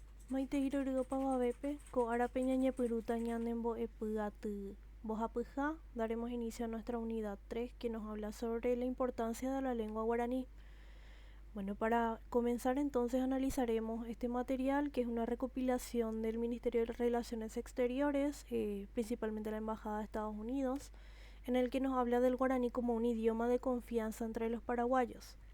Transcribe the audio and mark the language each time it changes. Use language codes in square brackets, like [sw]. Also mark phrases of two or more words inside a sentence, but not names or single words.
[gn] Maite hirorɨga pavavépe ko árape ñañepyrũta ñanembo'epyaty mbohapyha. [es] Daremos inicio a nuestra unidad 3 que nos habla sobre la importancia de la lengua guaraní. Bueno, para comenzar entonces analizaremos este material, que es una recopilación del Ministerio de Relaciones Exteriores, principalmente la Embajada de Estados Unidos, en el que nos habla del guaraní como un idioma de confianza entre los paraguayos.